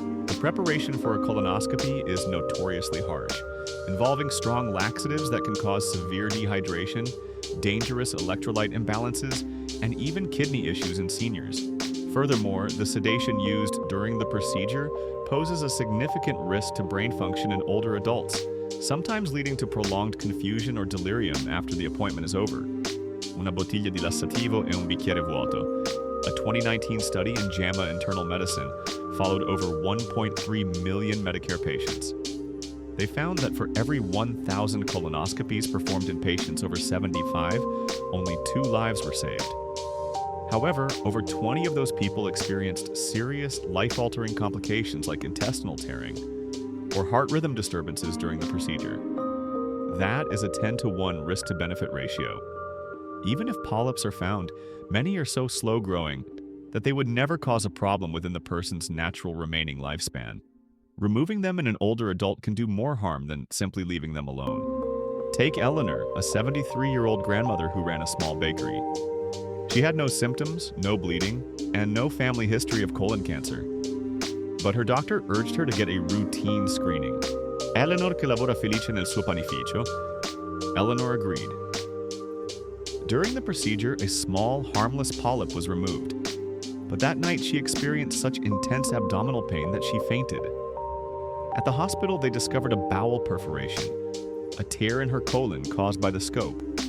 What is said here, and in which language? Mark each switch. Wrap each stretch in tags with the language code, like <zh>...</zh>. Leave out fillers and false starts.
<en>The preparation for a colonoscopy is notoriously harsh, involving strong laxatives that can cause severe dehydration, dangerous electrolyte imbalances, and even kidney issues in seniors. Furthermore, the sedation used during the procedure poses a significant risk to brain function in older adults, sometimes leading to prolonged confusion or delirium after the appointment is over.</en> <it>Una bottiglia di lassativo e un bicchiere vuoto.</it> <en>A 2019 study in JAMA Internal Medicine followed over 1.3 million Medicare patients. They found that for every 1,000 colonoscopies performed in patients over 75, only 2 lives were saved. However, over 20 of those people experienced serious, life-altering complications like intestinal tearing or heart rhythm disturbances during the procedure. That is a 10-to-1 risk-to-benefit ratio. Even if polyps are found, many are so slow-growing that they would never cause a problem within the person's natural remaining lifespan. Removing them in an older adult can do more harm than simply leaving them alone. Take Eleanor, a 73-year-old grandmother who ran a small bakery. She had no symptoms, no bleeding, and no family history of colon cancer. But her doctor urged her to get a routine screening.</en> <it>Eleanor, che lavora felice nel suo panificio.</it> <en>Eleanor agreed. During the procedure, a small, harmless polyp was removed. But that night, she experienced such intense abdominal pain that she fainted. At the hospital, they discovered a bowel perforation, a tear in her colon caused by the scope.</en>